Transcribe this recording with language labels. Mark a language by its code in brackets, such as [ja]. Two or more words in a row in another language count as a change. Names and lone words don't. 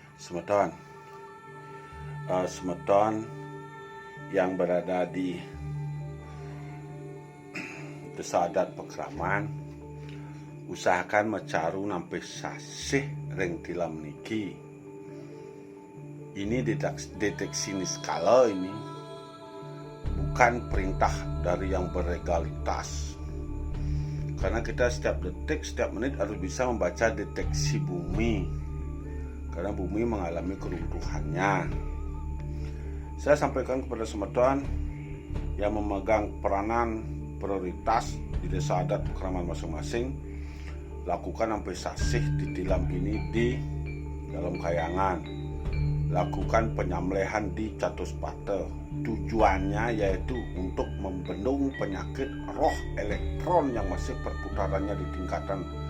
[id] Semeton, Semeton yang berada di desa adat Pekraman, usahakan [ban] mecaru nampi sasih ring tilam niki. [id] Ini deteksi niskala ini bukan perintah dari yang berlegalitas. Karena kita setiap detik, setiap menit harus bisa membaca deteksi bumi. Karena bumi mengalami keruntuhannya. Saya sampaikan kepada Semeton yang memegang peranan prioritas di desa adat Pekraman masing-masing, lakukan sampai sasih di tilam ini di dalam kayangan, lakukan penyembelihan di Catuspate. Tujuannya yaitu untuk membendung penyakit roh elektron yang masih perputarannya di tingkatan